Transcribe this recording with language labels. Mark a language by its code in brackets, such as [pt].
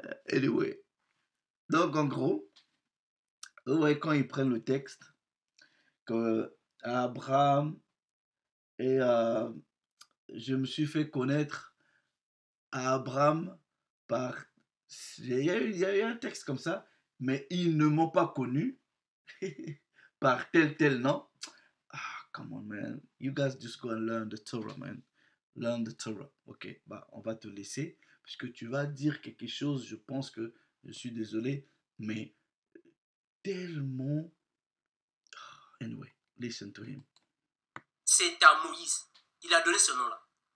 [en] Anyway. [fr] Donc, en gros, ouais, quand ils prennent le texte, que Abraham et je me suis fait connaître à Abraham par... Il y a eu un texte comme ça, mais ils ne m'ont pas connu par tel nom. [en] Ah, come on, man. You guys just go and learn the Torah, man. Learn the Torah. [fr] Ok, bah, on va te laisser, puisque tu vas dire quelque chose, je pense que, je suis désolé, mais tellement... [en] Anyway, listen to him. [fr] C'est à Moïse. Il a donné ce nom-là.